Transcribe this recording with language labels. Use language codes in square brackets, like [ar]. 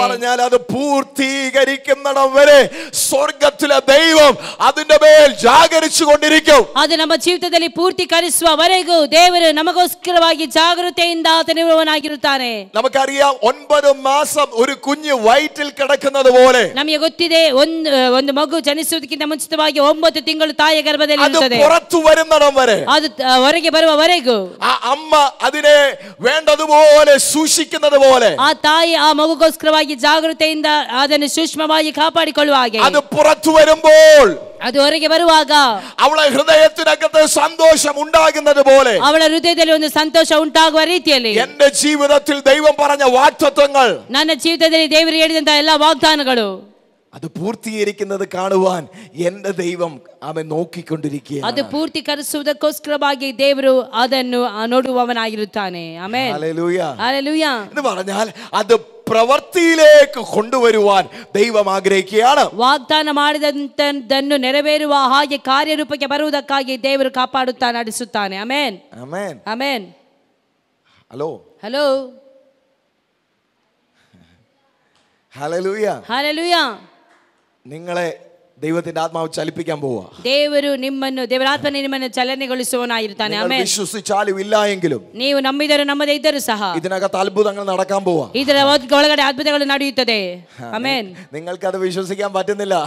[ml] പറഞ്ഞാൽ അത് പൂർത്തീകരിക്കുന്നിടം വരെ സ്വർഗ്ഗത്തിലെ ദൈവം അതിന്റെ മേൽ ജാഗരിച്ചു കൊണ്ടിരിക്കും. [kn] ಅದು ನಮ್ಮ ಜೀವಿತದಲ್ಲಿ ಪೂರ್ತೀಕರಿಸುವವರೆಗೂ ದೇವರು ನಮಗೋಸ್ಕರವಾಗಿ ಜಾಗರೂಕತೆಯಿಂದ ಆತನಿರುವವನಾಗಿರುತ್ತಾನೆ. [ml] നമുക്കറിയാം 9 മാസം ഒരു കുഞ്ഞ് വയറ്റിൽ കിടക്കുന്നത് പോലെ [kn] ನಮಗೆ ಗೊತ್ತಿದೆ, ಒಂದು ಮಗು ಜನಿಸುವುದಕ್ಕಿಂತ ಮುಂಚಿತವಾಗಿ 9 ತಿಂಗಳು ತಾಯಿಯ ಗರ್ಭದಲ್ಲಿ ಇರುತ್ತದೆ. [ml] പുറത്തു വരുന്നിടം വരെ, [kn] ಅದು ಹೊರಗೆ ಬರುವವರೆಗೂ [ml] ആ അമ്മ അതിനെ വേണ്ടതുപോലെ സൂക്ഷിക്കുന്നത് പോലെ [kn] ಆ ತಾಯಿ ಆ ಮಗುಗೋಸ್ಕರವಾಗಿ ಜಾಗೃತೆಯಿಂದ ಅದನ್ನು ಸೂಕ್ಷ್ಮವಾಗಿ ಕಾಪಾಡಿಕೊಳ್ಳುವ ಹಾಗೆ, [ml] അത് പുറത്തു വരുമ്പോൾ [kn] ಅದು ಹೊರಗೆ ಬರುವಾಗ [ml] അവളെ ഹൃദയത്തിനകത്ത് സന്തോഷം ഉണ്ടാകുന്നത് പോലെ [kn] ಅವಳ ಹೃದಯದಲ್ಲಿ ಒಂದು ಸಂತೋಷ ಉಂಟಾಗುವ ರೀತಿಯಲ್ಲಿ [ml] എന്റെ ജീവിതത്തിൽ ദൈവം പറഞ്ഞ വാഗ്ദത്തങ്ങൾ, [kn] ನನ್ನ ಜೀವಿತದಲ್ಲಿ ದೇವರು ಹೇಳಿದಂತಹ ಎಲ್ಲಾ ವಾಗ್ದಾನಗಳು [ml] അത് പൂർത്തീകരിക്കുന്നത് കാണുവാൻ എന്റെ ദൈവം അവൻ നോക്കിക്കൊണ്ടിരിക്കുകയാണ്. [kn] ಅದು ಪೂರ್ತೀಕರಿಸುವುದಕ್ಕೋಸ್ಕರವಾಗಿ ದೇವರು ಅದನ್ನು ನೋಡುವವನಾಗಿರುತ್ತಾನೆ. ಆಮೆನ್. [ml] ഹല്ലേലൂയ. ഹല്ലേലൂയ. എന്ന് പറഞ്ഞാൽ അത് പ്രവൃത്തിയിലേക്ക് കൊണ്ടുവരുവാൻ ദൈവം ആഗ്രഹിക്കുകയാണ്. [kn] ವಾಗ್ದಾನ ಮಾಡಿದಂತದ್ದನ್ನು ನೆರವೇರುವ ಹಾಗೆ ಕಾರ್ಯರೂಪಕ್ಕೆ ಬರುವುದಕ್ಕಾಗಿ ದೇವರು ಕಾಪಾಡುತ್ತಾನೆ, ನಡೆಸುತ್ತಾನೆ. ಆಮೆನ್. [ml] ആമേൻ. [kn] Amen. [ml] Hello. [kn] Hello. [ml] Hallelujah. [kn] Hallelujah. [ml] നിങ്ങളെ ദൈവത്തിന്റെ ആത്മാവ് ചലിപ്പിക്കാൻ പോവാ. [kn] ದೇವರು ದೇವರಾತ್ಮನೇ ನಿಮ್ಮನ್ನು ಚಲನೆಗೊಳಿಸುವವನಾಗಿರುತ್ತಾನೆ. ಆಮೆನ್. [ml] വിശ്വസിച്ചാലും ഇല്ല എങ്കിലും [kn] ನೀವು ನಂಬಿದರೂ ನಂಬದೇ ಇದ್ದರೂ ಸಹ [ml] ഇതിനകത്ത് അത്ഭുതങ്ങൾ നടക്കാൻ പോവാ. [kn] ಇದರ ಒಳಗಡೆ ಅದ್ಭುತಗಳು ನಡೆಯುತ್ತದೆ. ಆಮೆನ್. [ml] നിങ്ങൾക്ക് അത് വിശ്വസിക്കാൻ പറ്റുന്നില്ല,